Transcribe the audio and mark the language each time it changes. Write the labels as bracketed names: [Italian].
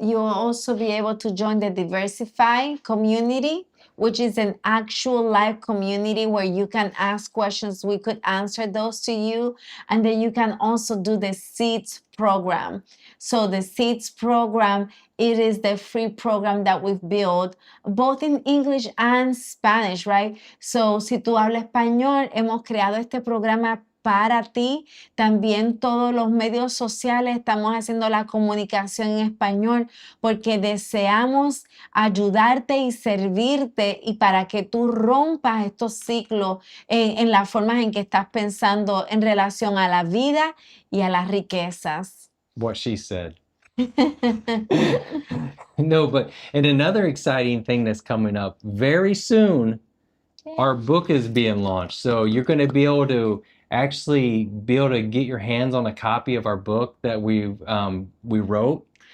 [English] You'll also be able to join the Diversify Community, which is an actual live community where you can ask questions. We could answer those to you. And then you can also do the Seeds program. So the Seeds program, it is the free program that we've built both in English and Spanish, right? [Spanish] So si tú hablas español, hemos creado este programa para ti. También todos los medios sociales estamos haciendo la comunicación en español porque deseamos ayudarte y servirte y para que tú rompas estos ciclos en las formas en que estás pensando en relación a la vida y a las riquezas. [English] What she said. No, and another exciting thing that's coming up very soon, our book is being launched. So you're going to be able to get your hands on a copy of our book that we wrote.